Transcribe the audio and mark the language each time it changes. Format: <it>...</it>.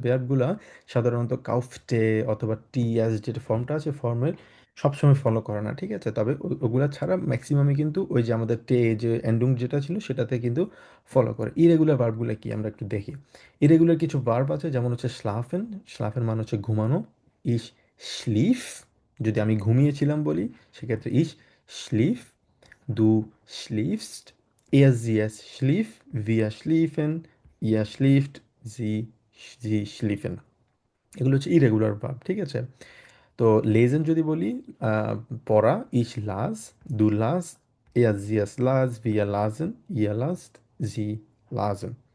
<bn>ভেয়াবগুলা সাধারণত কাউফটে অথবা টি অ্যাজ যেটা ফর্মটা আছে ফর্মের সবসময় ফলো করে না। ঠিক আছে, তবে ওগুলা ছাড়া ম্যাক্সিমামই কিন্তু ওই যে আমাদের টে যে এন্ডুং যেটা ছিল সেটাতে কিন্তু ফলো করে। ইরেগুলার ভার্বগুলো কি আমরা একটু দেখি। ইরেগুলার কিছু ভার্ব আছে, যেমন হচ্ছে স্লাফেন। স্লাফের মানে হচ্ছে ঘুমানো।</bn> <de>ইস স্লিফ,</de> <bn>যদি আমি ঘুমিয়েছিলাম বলি সেক্ষেত্রে</bn> <de>ইস schlief, du schliefst, sie es schlief, wir schliefen, ihr schlieft, sie schliefen।</de> <bn>এগুলো হচ্ছে ইরেগুলার ভার্ব। ঠিক আছে, তো লেজেন যদি বলি পড়া,</bn> <de>ইস লাস, দু লাস, sie es las, wir lasen, ihr lasst, sie lasen।</de>